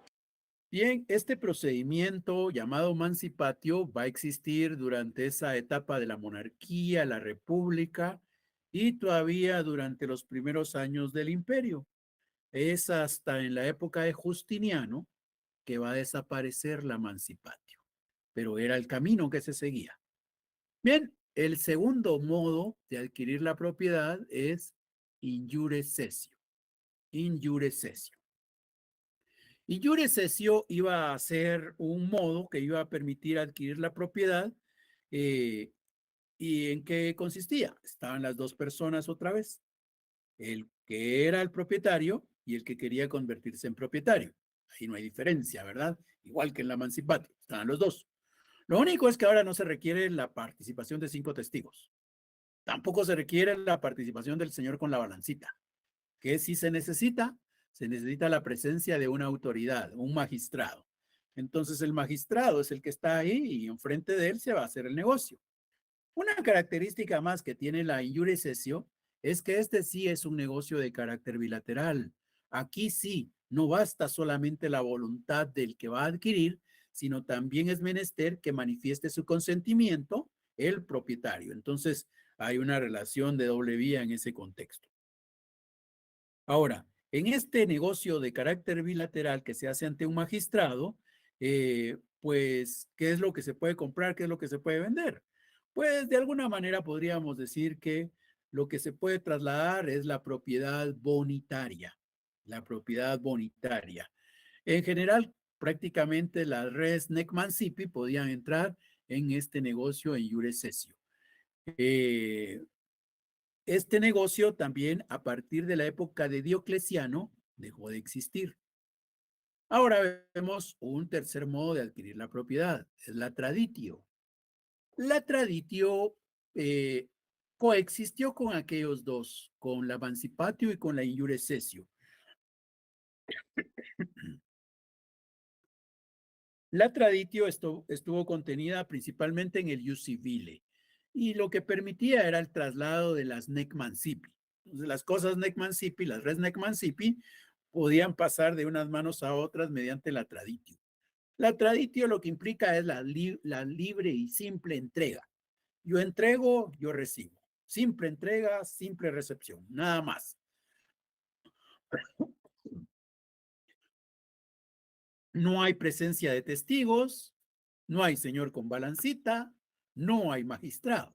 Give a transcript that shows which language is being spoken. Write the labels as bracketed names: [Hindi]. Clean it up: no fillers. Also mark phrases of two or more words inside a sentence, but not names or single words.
[Spanish] Bien, este procedimiento llamado mancipatio va a existir durante esa etapa de la monarquía, la república y todavía durante los primeros años del imperio. Es hasta en la época de Justiniano que va a desaparecer la mancipatio, pero era el camino que se seguía. Bien, el segundo modo de adquirir la propiedad es [Latin] in iure cessio. In iure cessio. [Spanish] Y [Latin] iure cessio [Spanish] iba a ser un modo que iba a permitir adquirir la propiedad. eh, ¿Y en qué consistía? Estaban las dos personas otra vez, el que era el propietario y el que quería convertirse en propietario. Ahí no hay diferencia, ¿verdad? Igual que en la emancipatio, estaban los dos. Lo único es que ahora no se requiere la participación de 5 testigos. Tampoco se requiere la participación del señor con la balancita. ¿Qué sí se necesita? Se necesita la presencia de una autoridad, un magistrado. Entonces el magistrado es el que está ahí y enfrente de él se va a hacer el negocio. Una característica más que tiene la [Latin] in iure cessio [Spanish] es que este sí es un negocio de carácter bilateral. Aquí sí, no basta solamente la voluntad del que va a adquirir, sino también es menester que manifieste su consentimiento el propietario. Entonces, hay una relación de doble vía en ese contexto. Ahora, en este negocio de carácter bilateral que se hace ante un magistrado, pues, ¿qué es lo que se puede comprar? ¿Qué es lo que se puede vender? Pues, de alguna manera podríamos decir que lo que se puede trasladar es la propiedad bonitaria, la propiedad bonitaria. En general, prácticamente las [Latin] res nec mancipi [Spanish] podían entrar en este negocio en [Latin] iure cessio. [Spanish] Este negocio también a partir de la época de Diocleciano dejó de existir. Ahora vemos un tercer modo de adquirir la propiedad, es la traditio. La traditio coexistió con aquellos dos, con la mancipatio y con la [Latin] in iure cessio. [Spanish] La traditio estuvo contenida principalmente en el [Latin] ius civile [Spanish] y lo que permitía era el traslado de las [Latin] nec mancipi. [Spanish] Entonces, las cosas [Latin] nec mancipi, [Spanish] las [Latin] res nec mancipi, [Spanish] podían pasar de unas manos a otras mediante la traditio. La traditio lo que implica es la libre y simple entrega. Yo entrego, yo recibo. Simple entrega, simple recepción, nada más. No hay presencia de testigos, no hay señor con balancita, no hay magistrado.